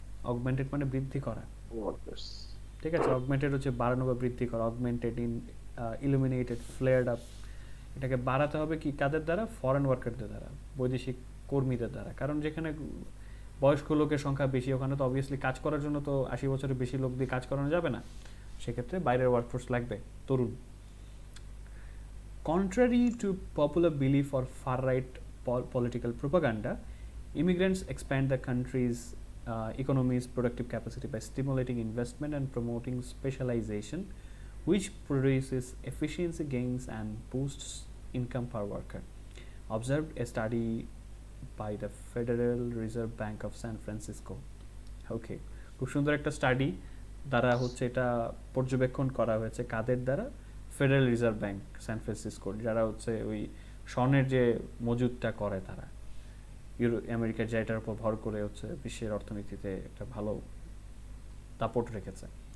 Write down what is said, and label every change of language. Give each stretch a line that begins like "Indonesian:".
Bangla: Augmented মানে বৃদ্ধি করা, ঠিক আছে। অগমেন্টেড হচ্ছে বাড়ানো বা বৃদ্ধি করা, অগমেন্টেড, ইলুমিনেটেড, ফ্লেয়ার্ড আপ। এটাকে বাড়াতে হবে কি, কাদের দ্বারা, ফরেন ওয়ার্কারদের দ্বারা, বৈদেশিক কর্মীদের দ্বারা। কারণ যেখানে বয়স্ক লোকের সংখ্যা বেশি, ওখানে তো অবভিয়াসলি কাজ করার জন্য তো 80 বছরের বেশি লোক দিয়ে কাজ করানো যাবে না, সেক্ষেত্রে বাইরের ওয়ার্কফোর্স লাগবে, তরুণ।
English: Contrary to popular belief or far-right political propaganda, immigrants expand the country's economy's productive capacity by stimulating investment and promoting specialization, which produces efficiency gains and boosts income per worker, observed a study by the Federal Reserve Bank of San Francisco.
Bangla: Okay, খুব সুন্দর একটা study দ্বারা হচ্ছে এটা পর্যবেক্ষণ করা হয়েছে, কাদের দ্বারা, federal reserve bank San Francisco, যারা হচ্ছে ওই স্বর্ণের যে মজুদটা করে, তারা আমেরিকার যেটার উপর ভর করে হচ্ছে বিশ্বের অর্থনীতিতে একটা ভালো দাপট রেখেছে।